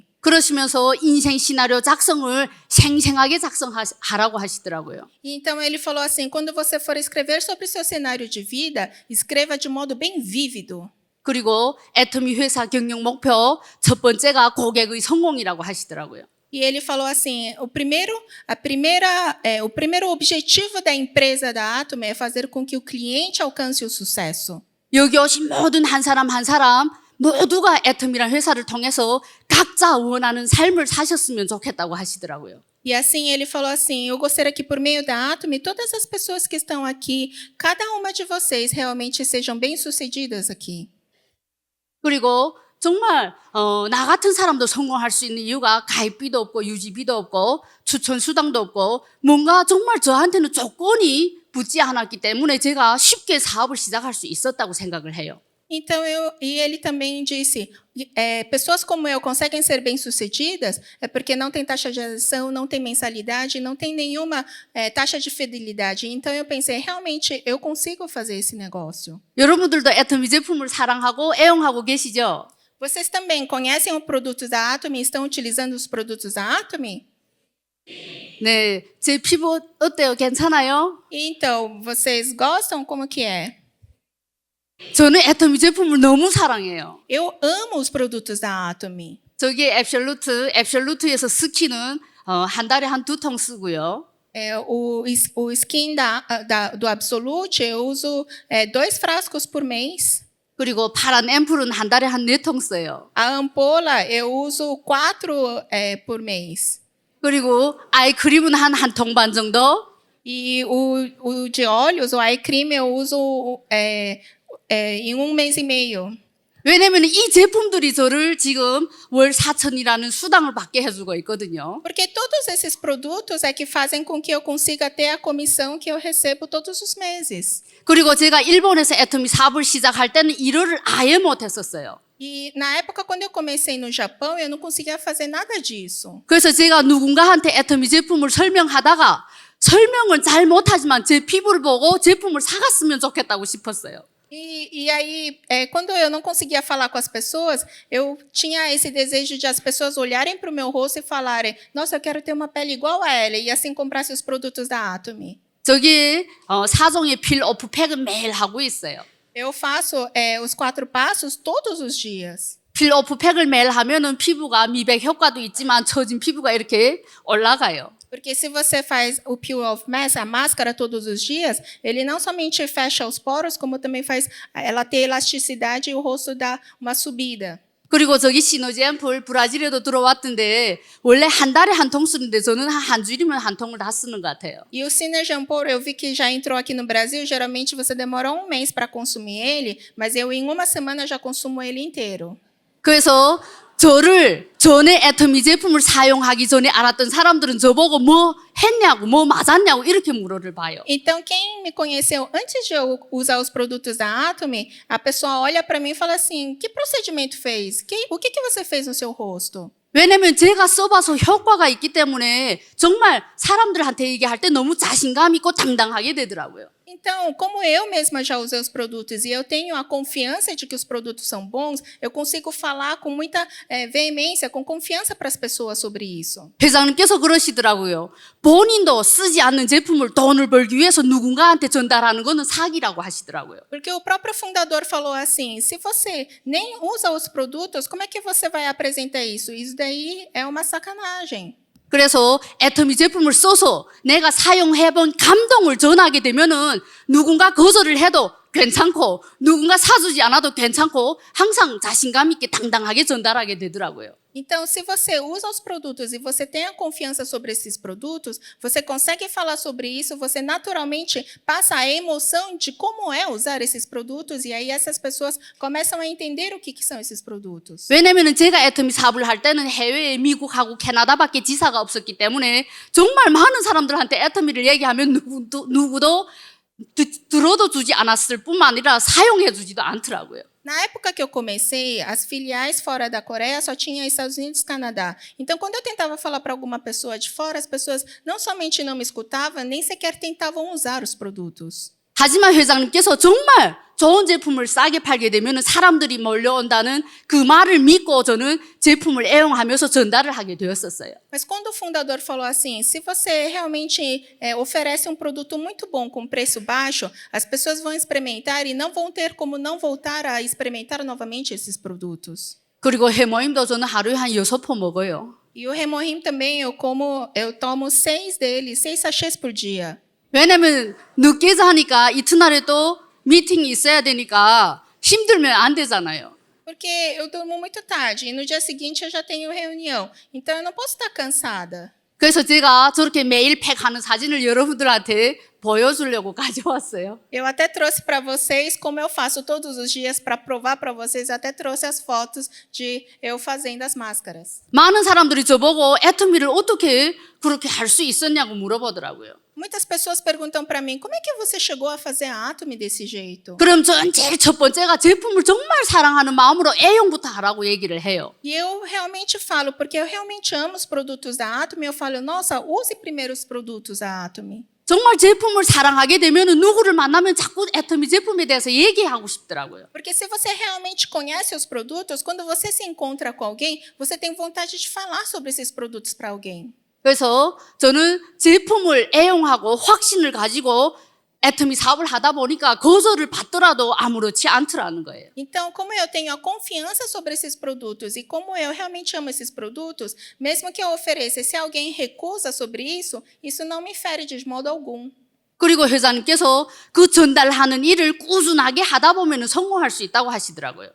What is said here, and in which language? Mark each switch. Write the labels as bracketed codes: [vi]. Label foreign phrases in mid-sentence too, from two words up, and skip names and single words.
[ko] 그러시면서 인생 시나리오 작성을 생생하게 작성하라고 하시더라고요. [pt] E então ele falou assim, quando você for escrever sobre o seu cenário de vida, escreva de modo bem vívido. [ko] 그리고 애터미 회사 경영 목표 첫 번째가 고객의 성공이라고 하시더라고요. [pt] E ele falou assim, o primeiro objetivo da empresa da Atomy é fazer com que o cliente alcance o sucesso. [ko] 여기 오신 모든 한 사람 한 사람 모두가 애터미란 회사를 통해서 각자 원하는 삶을 사셨으면 좋겠다고 하시더라고요. [pt] E assim ele falou assim, eu gostaria que por meio da Atomy, todas as pessoas que estão aqui, cada uma de vocês realmente sejam bem-sucedidas aqui. [ko] 그리고 정말 나 같은 사람도 성공할 수 있는 이유가 가입비도 없고 유지비도 없고 추천 수당도 없고 뭔가 정말 저한테는 조건이 붙지 않았기 때문에 제가 쉽게 사업을 시작할 수 있었다고 생각을 해요. [pt] Então, ele também disse, pessoas como eu conseguem ser bem-sucedidas é porque não tem taxa de adesão, não tem mensalidade, não tem nenhuma taxa de fidelidade. Então, eu pensei, realmente, eu consigo fazer esse negócio. [ko] 여러분들도 애터미 제품을 사랑하고 애용하고 계시죠? [pt] Vocês também conhecem os produtos da Atomy e estão utilizando os produtos da Atomy? [ko] 네, 제 피부 어때요? 괜찮아요? [pt] Então, vocês gostam? Como que é? [ko] 저는 애터미 제품을 너무 사랑해요. [pt] Eu amo os produtos da Atomy. [ko] 저기 앱솔루트에서 스키는 한 달에 한 2통 쓰고요. [pt] O skin do Absolute, eu uso 2 frascos por mês. [ko] 그리고 파란 앰플은 한 달에 한 4통 써요. [pt] A ampola, eu uso 4 por mês. [ko] 그리고 아이크림은 한 통 반 정도. [pt] E o de óleos, o [en] eye cream, [pt] eu uso em 1 mês e meio. [ko] 왜냐면 이 제품들이 저를 지금 월 4천이라는 수당을 받게 해주고 있거든요. [pt] Porque todos esses produtos é que fazem com que eu consiga ter a comissão que eu recebo todos os meses. [ko] 그리고 제가 일본에서 애터미 사업을 시작할 때는 일을 아예 못했었어요. [pt] E na época, quando eu comecei no Japão, eu não conseguia fazer nada disso. [ko] 그래서 제가 누군가한테 애터미 제품을 설명하다가 설명을 잘 못하지만 제 피부를 보고 제품을 사갔으면 좋겠다고 싶었어요. [pt] E aí, quando eu não conseguia falar com as pessoas, eu tinha esse desejo de as pessoas olharem para o meu rosto e falarem: nossa, eu quero ter uma pele igual a ela, e assim comprasse os produtos da Atomy. [ko] 저기 4종의 필 오프 팩은 매일 하고 있어요. [pt] Eu faço os 4 passos todos os dias. [ko] 필 오프 팩을 매일 하면은 피부가 미백 효과도 있지만 처진 피부가 이렇게 올라가요. [pt] Porque se você faz o Peel Off Mask, a máscara todos os dias, ele não somente fecha os poros, como também faz ela ter elasticidade e o rosto dá uma subida. [ko] 그리고 저기 시너지 앰플 브라질에도 들어왔던데 원래 한 달에 한 통 쓰는데 저는 한 주일이면 한 통을 다 쓰는 것 같아요. [pt] E o Synergy Ampoule, eu vi que já entrou aqui no Brasil. Geralmente você demora 1 mês para consumir ele, mas eu em 1 semana já consumo ele inteiro. [ko] 그래서 저를 전에 애터미 제품을 사용하기 전에 알았던 사람들은 저보고 뭐 했냐고 뭐 맞았냐고 이렇게 물어를 봐요. [pt] Então, quem me conheceu antes de eu usar os produtos da Atomy, a pessoa olha para mim e fala assim: que procedimento fez? O que você fez no seu rosto? [ko] 왜냐면 제가 써봐서 효과가 있기 때문에 정말 사람들한테 얘기할 때 너무 자신감 있고 당당하게 되더라고요. [pt] Então, como eu mesma já usei os produtos e eu tenho a confiança de que os produtos são bons, eu consigo falar com muita veemência, com confiança para as pessoas sobre isso. [ko] 회장님께서 그러시더라고요. 본인도 쓰지 않는 제품을 돈을 벌기 위해서 누군가한테 전달하는 거는 사기라고 하시더라고요. [pt] Porque o próprio fundador falou assim: se você nem usa os produtos, como é que você vai apresentar isso? Isso daí é uma sacanagem. [ko] 그래서 애터미 제품을 써서 내가 사용해본 감동을 전하게 되면은 누군가 거절을 해도 괜찮고 누군가 사주지 않아도 괜찮고 항상 자신감 있게 당당하게 전달하게 되더라고요. [pt] Então, se você usa os produtos e você tem a confiança sobre esses produtos, você consegue falar sobre isso, você naturalmente passa a emoção de como é usar esses produtos, e aí essas pessoas começam a entender o que são esses produtos. [ko] 왜냐면은 제가 애터미 사업을 할 때는 해외에 미국하고 캐나다밖에 지사가 없었기 때문에 정말 많은 사람들한테 애터미를 얘기하면 누구도 들어도 주지 않았을 뿐만 아니라 사용해 주지도 않더라고요. [pt] Na época que eu comecei, as filiais fora da Coreia só tinha Estados Unidos e Canadá. Então, quando eu tentava falar para alguma pessoa de fora, as pessoas não somente não me escutavam, nem sequer tentavam usar os produtos. [ko] 하지만 회장님께서 정말 좋은 제품을 싸게 팔게 되면 사람들이 몰려온다는 그 말을 믿고 저는 제품을 애용하면서 전달을 하게 되었었어요. [pt] Mas quando o fundador falou assim: se você realmente oferece um produto muito bom com preço baixo, as pessoas vão experimentar e não vão ter como não voltar a experimentar novamente esses produtos. [ko] 그리고 해모임도 저는 하루에 한 6포 먹어요. [pt] E o Remorim também eu tomo 6 deles, 6 sachês por dia. [ko] 왜냐면 늦게 자니까 이튿날에 또 미팅이 있어야 되니까 힘들면 안 되잖아요. [pt] Porque eu durmo muito tarde e no dia seguinte eu já tenho reunião. Então eu não posso estar cansada. [ko] 그래서 제가 저렇게 매일 팩하는 사진을 여러분들한테 보여주려고 가져왔어요. [pt] Eu até trouxe para vocês como eu faço todos os dias para provar para vocês. Eu até trouxe as fotos de eu fazendo as máscaras. [ko] 많은 사람들이 저보고 애터미를 어떻게 그렇게 할 수 있었냐고 물어보더라고요. [pt] Muitas pessoas perguntam para mim: como é que você chegou a fazer a Atomy desse jeito? [ko] 그럼 전 제일 첫 번째가 제품을 정말 사랑하는 마음으로 애용부터 하라고 얘기를 해요. [pt] E eu realmente falo, porque eu realmente amo os produtos da Atomy. Eu falo: nossa, use primeiro os produtos da Atomy. [ko] 정말 제품을 사랑하게 되면 누구를 만나면 자꾸 애터미 제품에 대해서 얘기하고 싶더라고요. [pt] Porque se você realmente conhece os produtos, quando você se encontra com alguém, você tem vontade de falar sobre esses produtos para alguém. [ko] 그래서 저는 제품을 애용하고 확신을 가지고 애터미 사업을 하다 보니까 거절을 받더라도 아무렇지 않더라는 거예요. [pt] Então, como eu tenho a confiança sobre esses produtos e como eu realmente amo esses produtos, mesmo que eu ofereça, se alguém recusa sobre isso não me fere de modo algum. [ko] 그리고 회장님께서 그 전달하는 일을 꾸준하게 하다 보면 성공할 수 있다고 하시더라고요.